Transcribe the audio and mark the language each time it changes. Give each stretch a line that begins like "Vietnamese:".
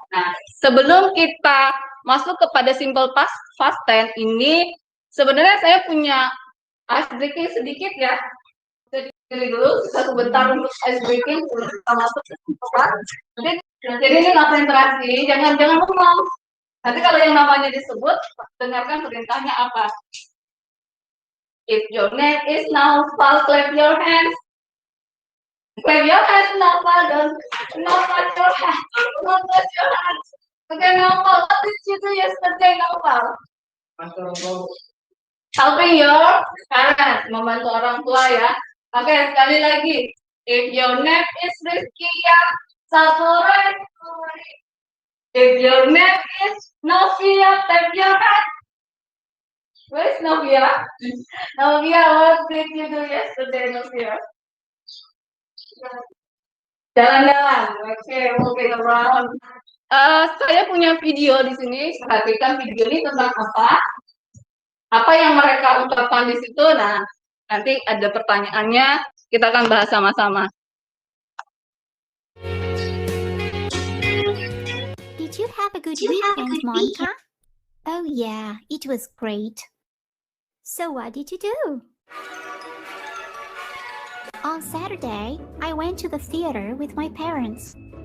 Indonesian: Nah, sebelum kita masuk kepada simple past tense ini, sebenarnya saya punya ice breaking sedikit ya. Jadi dulu, sebentar untuk ice breaking sebelum kita masuk ke simple past. Jadi ini konsentrasi, jangan ngomong. Nanti kalau yang namanya disebut, dengarkan perintahnya apa.
English: If your name is Naufal, clap your hands. Clap your hands, Naufal. Don't clap your hands. Don't clap your hands. Okay, Naufal, what did you do yesterday, Naufal? Helping your parents,
Indonesian: membantu orang tua ya. Oke, sekali lagi.
English: If your name is Rizkia, Sapore. If your name is Novia, clap your hands. Where's Novia? Novia, what did you do yesterday, Novia?
Indonesian: Jalan-jalan.
English: Okay, moving around.
Indonesian: Saya punya video di sini. Perhatikan video ini tentang apa? Apa yang mereka ungkapkan di situ. Nah, nanti ada pertanyaannya. Kita akan bahas sama-sama.
English: Did you have a good weekend, Monica? Oh yeah, it was great. So what did you do? On Saturday, I went to the theater with my parents.